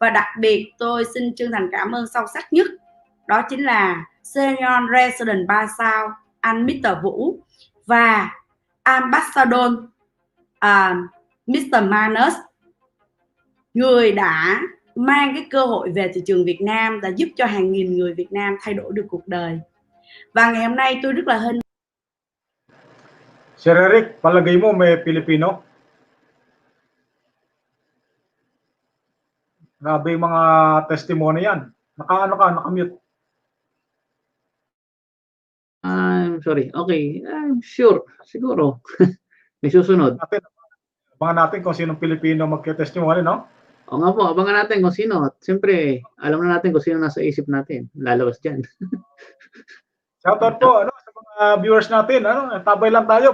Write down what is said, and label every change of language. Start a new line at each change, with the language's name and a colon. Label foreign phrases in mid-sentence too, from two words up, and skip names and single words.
Vietnamese: Và đặc biệt tôi xin chân thành cảm ơn sâu sắc nhất, đó chính là
English: Senior Resident
Vietnamese: 3 sao anh Mr. Vũ và Ambassador Mr. Manus, người đã mang cái cơ hội về thị trường Việt Nam, đã giúp cho hàng nghìn người Việt Nam thay đổi được cuộc đời. Và ngày hôm nay tôi rất là hân.
Filipino: Sir Eric, palagay mo may Pilipino? Grabe yung mga testimony yan. Naka-mute.
English: I'm sorry. Okay, I'm sure.
Filipino: Siguro. May susunod. Abangan natin kung sinong Pilipino magke-testimony, no? O nga po, abangan natin kung sino. At siyempre, alam na natin kung sino nasa isip natin. Lalabas dyan. Shoutout po sa mga viewers natin. Tabay lang tayo.